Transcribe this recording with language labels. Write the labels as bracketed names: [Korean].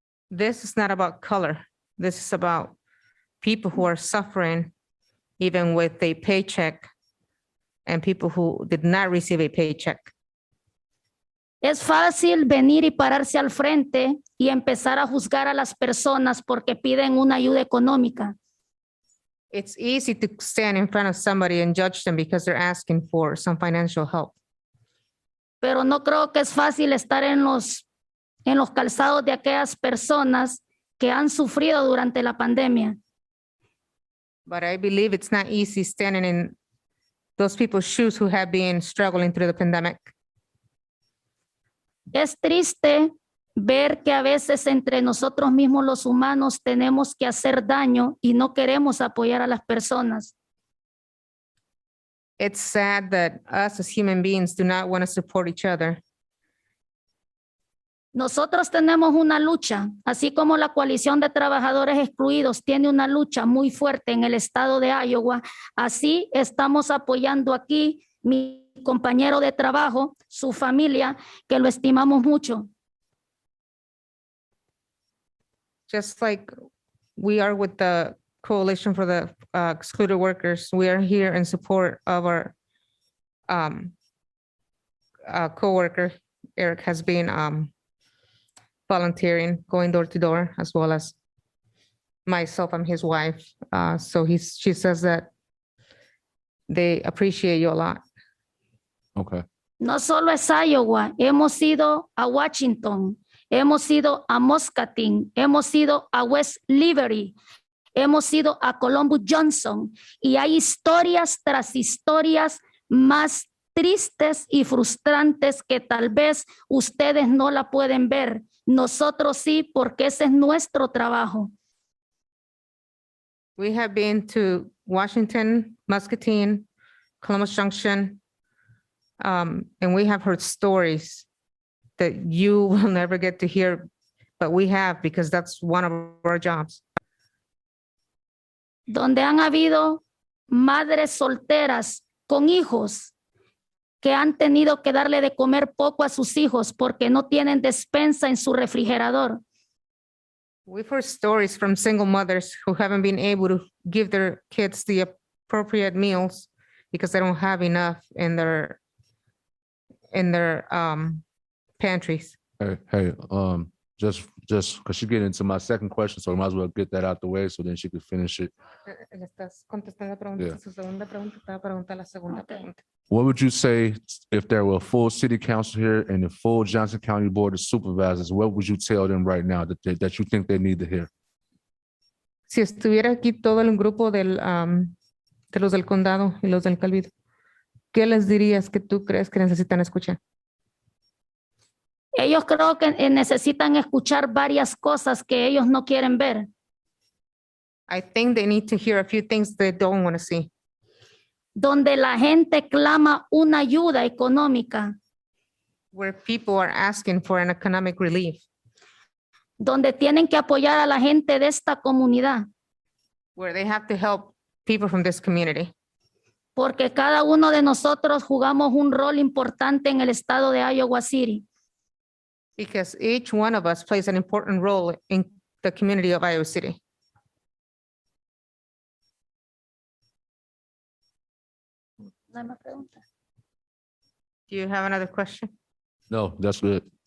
[English] This is not about color. This is about people who are suffering even with a paycheck and people who did not receive a paycheck. [Spanish] Es fácil venir y pararse al frente y empezar a juzgar a las personas porque piden una ayuda económica. [English] It's easy to stand in front of somebody and judge them because they're asking for some financial help. [Spanish] Pero no creo que es fácil estar en los calzados de aquellas personas que han sufrido durante la pandemia. [English] But I believe it's not easy standing in those people's shoes who have been struggling through the pandemic. [Spanish] Es triste ver que a veces entre nosotros mismos los humanos tenemos que hacer daño y no queremos apoyar a las personas. [English] It's sad that us as human beings do not want to support each other. [Spanish] Nosotros tenemos una lucha, así como la coalición de trabajadores excluidos tiene una lucha muy fuerte en el estado de Iowa. Así estamos apoyando aquí mi compañero de trabajo, su familia, que lo estimamos mucho. [English] Just like we are with the Coalition for the Excluded Workers, we are here in support of our coworker. Eric has been volunteering, going door to door, as well as myself. I'm his wife. So she says that they appreciate you a lot. Okay. [Spanish] No solo es Iowa, hemos ido a Washington, hemos ido a Muscatine, hemos ido a West Liberty, hemos ido a Columbus Johnson y hay historias tras historias más tristes y frustrantes que tal vez ustedes no la pueden ver. Nosotros sí, porque ese es nuestro trabajo. [English] We have been to Washington, Muscatine, Columbus Junction, and we have heard stories that you will never get to hear, but we have because that's one of our jobs. [Spanish] Donde han habido madres solteras con hijos que han tenido que darle de comer poco a sus hijos porque no tienen despensa en su refrigerador. [English] We've heard stories from single mothers who haven't been able to give their kids the appropriate meals because they don't have enough in their pantries. Hey, just because she get into my second question, so I might as well get that out the way so then she could finish it. [Spanish] Le estás contestando la pregunta, [English] Yeah. [Spanish] su segunda pregunta, te va a preguntar la segunda pregunta. [English] What would you say if there were a full city council here and the full Johnson County Board of Supervisors? What would you tell them right now that you think they need to hear? [Spanish] Si estuviera aquí todo el grupo de los del condado y los del Calvido, ¿qué les dirías que tú crees que necesitan escuchar? Ellos creo que necesitan escuchar varias cosas que ellos no quieren ver. [English] I think they need to hear a few things they don't want to see. [Spanish] Donde la gente clama una ayuda económica, [English] Where people are asking for an economic relief, [Spanish] donde tienen que apoyar a la gente de esta comunidad, [English] where they have to help people from this community. [Spanish] porque cada uno de nosotros jugamos un rol importante en el estado de Iowa City. [English] Because each one of us plays an important role in the community of Iowa City. [Spanish] No hay más preguntas. [English] Do you have another question? No, that's good.